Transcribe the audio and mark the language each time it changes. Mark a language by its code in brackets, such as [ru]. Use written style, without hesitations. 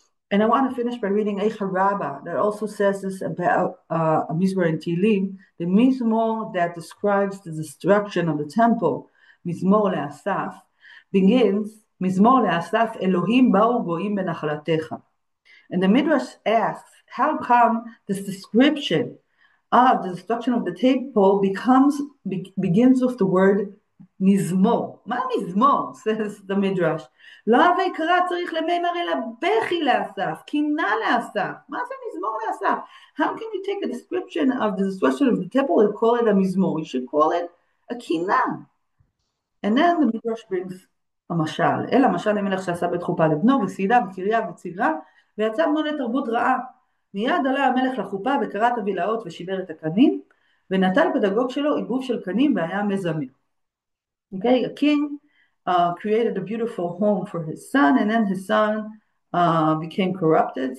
[en] And I want to finish by reading Eicha Rabbah that also says this about a Mizmor in Tehillim, the Mizmor that describes the destruction of the temple, Mizmor le'asaf, begins, [he] Mizmor le'asaf, Elohim ba'u go'im benachalatecha. [en] And the Midrash asks, how come this description of the destruction of the temple begins with the word Mizmor? [he] מה מזמור? [en] Says the Midrash. [he] לא הווי קרא צריך למימר אלא בכי לאסף, קינה לאסף. מה זה מזמור לאסף? [en] How can you take a description of the destruction of the temple and call it a mizmor? You should call it a kina. And then the Midrash brings a mashal. [he] אלא משל למלך שעשה בית חופה לבנו וסעידה וקריה וצירה ויצא בנו לתרבות רעה. מיד עלה המלך לחופה וקרא את הבלהות ושיבר את הקנים ונטל פדגוג שלו עיבוב של קנים והיה מזמר. [en] Okay, a king created a beautiful home for his son, and then his son became corrupted.